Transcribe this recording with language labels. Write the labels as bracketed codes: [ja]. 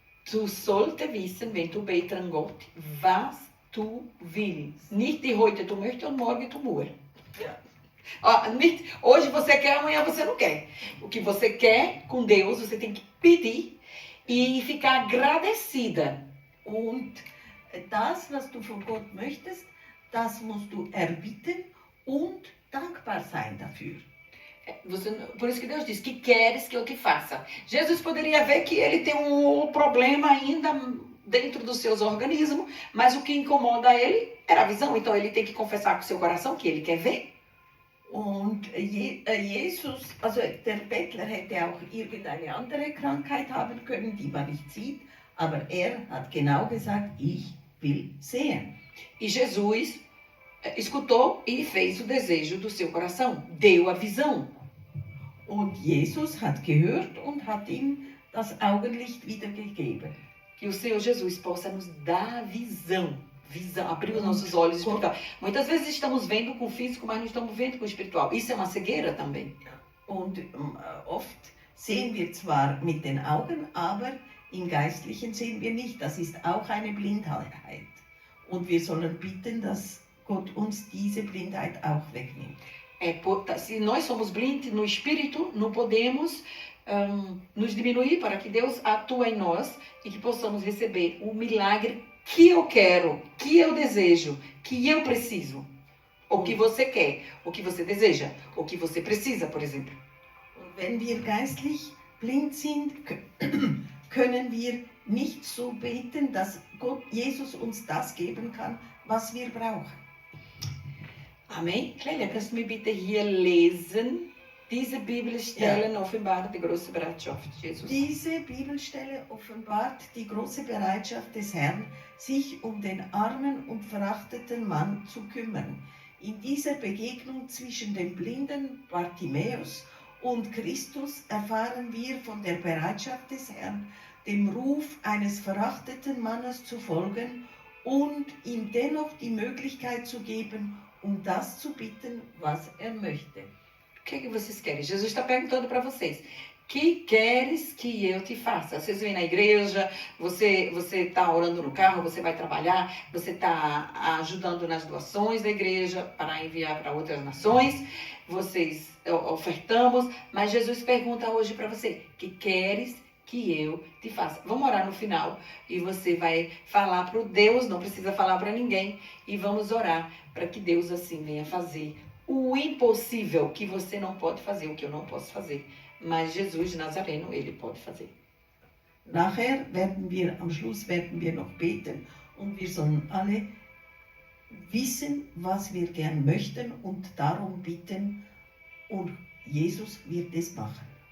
[de] Du solltest wissen, wenn du beten Gott, was du willst. Nicht die heute du möchtest und morgen du musst. Ja. Nicht, [pt] hoje você quer, amanhã você não quer. O que você quer com Deus, você tem que pedir e ficar agradecida. [de] Und das, was du von Gott möchtest, das musst du erbitten und dankbar sein dafür. [pt] Por isso que Deus diz, que queres que eu te faça. Jesus poderia ver que ele tem um problema ainda dentro dos seus organismos, mas o que incomoda ele era a visão. Então ele tem que confessar com o seu coração que ele quer ver. [de] Und Jesus, also der Bettler hätte auch irgendeine andere Krankheit haben können, die man nicht sieht, aber er hat genau gesagt, ich will sehen. [pt] E Jesus escutou e fez o desejo do seu coração, deu a visão. [de] Und Jesus hat gehört und hat ihm das Augenlicht wiedergegeben. [pt] Que o Senhor Jesus possa nos dar visão, abrir os nossos olhos espirituais. Muitas vezes estamos vendo com o físico, mas não estamos vendo com o espiritual. Isso é uma cegueira também. [de] Und oft sehen wir zwar mit den Augen, aber im Geistlichen sehen wir nicht. Das ist auch eine Blindheit. Und wir sollen bitten, dass Gott uns diese Blindheit auch wegnimmt. [pt] Se nós somos blindos no espírito, não podemos nos diminuir para que Deus atue em nós e que possamos receber o milagre que eu quero, que eu desejo, que eu preciso. O que você quer, o que você deseja, o que você precisa, por exemplo. [de] Und wenn wir geistlich blind sind, können wir nicht so beten, dass Gott, Jesus uns das geben kann, was wir brauchen. [pt] Amém? [de] Clélia, kannst du mir bitte hier lesen? Diese Bibelstellen offenbart die große Bereitschaft Jesus. Diese Bibelstelle offenbart die große Bereitschaft des Herrn, sich um den armen und verachteten Mann zu kümmern. In dieser Begegnung zwischen dem blinden Bartimäus und Christus erfahren wir von der Bereitschaft des Herrn, dem Ruf eines verachteten Mannes zu folgen und ihm dennoch die Möglichkeit zu geben, das zu bitten, was er möchte. [pt] O que vocês querem? Jesus está perguntando para vocês. Que queres que eu te faça? Vocês vêm na igreja, você está orando no carro, você vai trabalhar, você está ajudando nas doações da igreja para enviar para outras nações, vocês ofertamos, mas Jesus pergunta hoje para você, que queres que eu te faça? Vamos orar no final e você vai falar para o Deus, não precisa falar para ninguém, e vamos orar para que Deus assim venha fazer o impossível que você não pode fazer, o que eu não posso fazer. Mas Jesus Nazareno, ele pode fazer. [de] Nachher am Schluss werden wir noch beten und wir sollen alle wissen, was wir gern möchten und darum bitten und Jesus wird es machen.